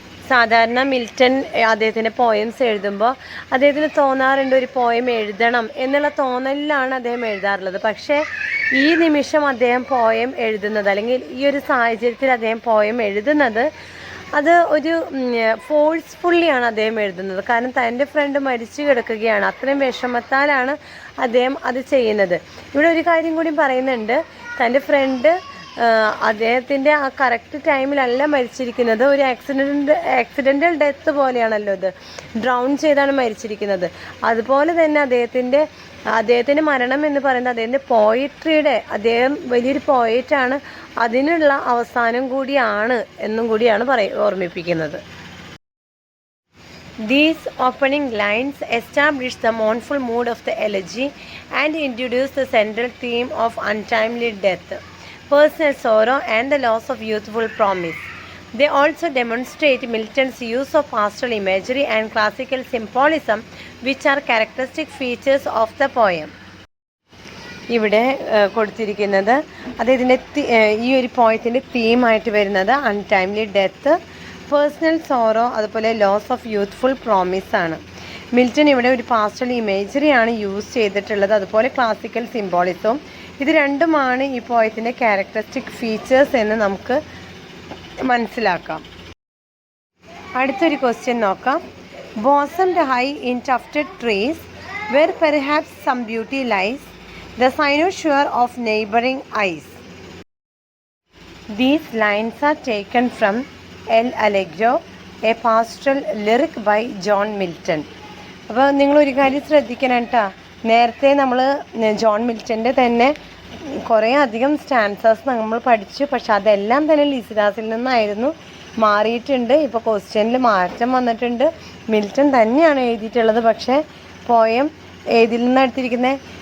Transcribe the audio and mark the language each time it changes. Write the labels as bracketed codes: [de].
[ml] സാധാരണ മിൽട്ടൺ അദ്ദേഹത്തിൻ്റെ പോയംസ് എഴുതുമ്പോൾ അദ്ദേഹത്തിന് തോന്നാറുണ്ട് ഒരു പോയം എഴുതണം എന്നുള്ള തോന്നലിലാണ് അദ്ദേഹം എഴുതാറുള്ളത്. പക്ഷേ ഈ നിമിഷം അദ്ദേഹം പോയം എഴുതുന്നത്, അല്ലെങ്കിൽ ഈ ഒരു സാഹചര്യത്തിൽ അദ്ദേഹം പോയം എഴുതുന്നത്, അത് ഒരു ഫോഴ്സ്ഫുള്ളിയാണ് അദ്ദേഹം എഴുതുന്നത്. കാരണം തൻ്റെ ഫ്രണ്ട് മരിച്ചു കിടക്കുകയാണ്, അത്രയും വിഷമത്താലാണ് അദ്ദേഹം അത് ചെയ്യുന്നത്. ഇവിടെ ഒരു കാര്യം കൂടി പറയുന്നുണ്ട്, തൻ്റെ ഫ്രണ്ട് അദ്ദേഹത്തിൻ്റെ ആ കറക്റ്റ് ടൈമിലല്ല മരിച്ചിരിക്കുന്നത്, ഒരു ആക്സിഡൻ്റൽ ഡെത്ത് പോലെയാണല്ലോ ഇത്, ഡ്രൗൺ ചെയ്താണ് മരിച്ചിരിക്കുന്നത്. അതുപോലെ തന്നെ അദ്ദേഹത്തിൻ്റെ മരണം എന്ന് പറയുന്നത് അദ്ദേഹത്തിൻ്റെ പോയിട്രിയുടെ, അദ്ദേഹം വലിയൊരു പോയിറ്റാണ്, അതിനുള്ള അവസാനം കൂടിയാണ് എന്നും കൂടിയാണ് ഓർമ്മിപ്പിക്കുന്നത്. [en] These opening lines establish the mournful mood of the elegy and introduce the central theme of untimely death, personal sorrow and the loss of youthful promise. They also demonstrate Milton's use of pastoral imagery and classical symbolism, which are characteristic features of the poem. [ml] ഇവിടെ കൊടുത്തിരിക്കുന്നത് അദ്ദേഹത്തിൻ്റെ ഈ ഒരു പോയത്തിൻ്റെ തീമായിട്ട് വരുന്നത് untimely death, personal sorrow, അതുപോലെ loss of youthful promise ആണ്. Milton ഇവിടെ ഒരു പാസ്റ്റൽ ഇമേജറിയാണ് യൂസ് ചെയ്തിട്ടുള്ളത്, അതുപോലെ ക്ലാസിക്കൽ സിംബോളിസവും. ഇത് രണ്ടുമാണ് ഈ പോയത്തിൻ്റെ ക്യാരക്ടറിസ്റ്റിക് ഫീച്ചേഴ്സ് എന്ന് നമുക്ക് മനസ്സിലാക്കാം. അടുത്തൊരു ക്വസ്റ്റ്യൻ നോക്കാം. [en] Bosomed high in tufted trees where perhaps some beauty lies, the cynosure of neighboring eyes. These lines are taken from El Allegro, a pastoral lyric by John Milton. [ml] അപ്പോൾ നിങ്ങളൊരു കാര്യം ശ്രദ്ധിക്കണം കേട്ടോ, നേരത്തെ നമ്മൾ ജോൺ മിൽട്ടൻ്റെ തന്നെ കുറേ അധികം സ്റ്റാൻസേഴ്സ് നമ്മൾ പഠിച്ചു, പക്ഷെ അതെല്ലാം തന്നെ ലിസിഡാസിൽ നിന്നായിരുന്നു മാറിയിട്ടുണ്ട്. ഇപ്പോൾ ക്വസ്റ്റ്യനിൽ മാറ്റം വന്നിട്ടുണ്ട്. മിൽട്ടൺ തന്നെയാണ് എഴുതിയിട്ടുള്ളത്, പക്ഷേ പോയം ഏതിൽ നിന്നാണ് എടുത്തിരിക്കുന്നത്?